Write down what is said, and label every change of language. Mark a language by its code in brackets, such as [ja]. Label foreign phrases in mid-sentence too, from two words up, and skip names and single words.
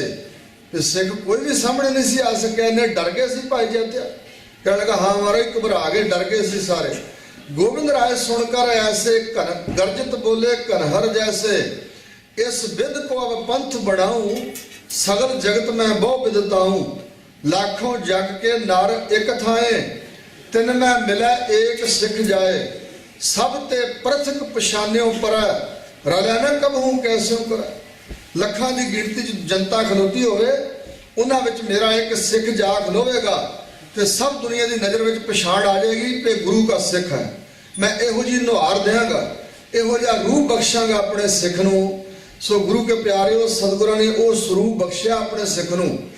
[pa] ਤੇ ਸਿੱਖ ਕੋਈ ਵੀ ਸਾਹਮਣੇ ਨਹੀਂ ਸੀ ਆ ਸਕਿਆ, ਇਹਨੇ ਡਰ ਗਏ ਸੀ ਭਾਈ ਜੈਤਿਆ। ਕਹਿਣ ਲੱਗਾ ਹਾਂ ਮਹਾਰਾਜ ਘਬਰਾ ਗਏ, ਡਰ ਗਏ ਸੀ ਸਾਰੇ। [bra] ਗੋਬਿੰਦ ਰਾਏ ਸੁਣ ਕਰ ਐਸੇ ਗਰਜਤ ਬੋਲੇ ਕਨਹਰ ਜੈਸੇ। ਇਸ ਵਿਦ ਕੋ ਅਬ ਪੰਥ बढ़ाऊं सगल जगत में बहु विदताऊं। लाखों जग के नर एक थाए तिन में मिलै एक सिख जाए। सब ते प्रथक पछान्यों पर रलै न कबहू कैसे कर। [pa] ਲੱਖਾਂ ਦੀ ਗਿਣਤੀ 'ਚ ਜਨਤਾ ਖਲੋਤੀ ਹੋਵੇ, ਉਹਨਾਂ ਵਿੱਚ ਮੇਰਾ ਇੱਕ ਸਿੱਖ ਜਾ ਖਲੋਵੇਗਾ ਤੇ ਸਭ ਦੁਨੀਆ ਦੀ ਨਜ਼ਰ ਵਿੱਚ ਪਛਾਣ ਆ ਜਾਏਗੀ ਕਿ ਗੁਰੂ ਦਾ ਸਿੱਖ ਹੈ। ਮੈਂ ਇਹੋ ਜਿਹੀ ਨੁਹਾਰ ਦਿਆਂਗਾ, ਇਹੋ ਜਿਹਾ ਰੂਹ ਬਖਸ਼ਾਂਗਾ ਆਪਣੇ ਸਿੱਖ ਨੂੰ। ਸੋ ਗੁਰੂ ਕੇ ਪਿਆਰਿਓ, ਸਤਿਗੁਰਾਂ ਨੇ ਉਹ ਸਰੂਪ ਬਖਸ਼ਿਆ ਆਪਣੇ ਸਿੱਖ ਨੂੰ।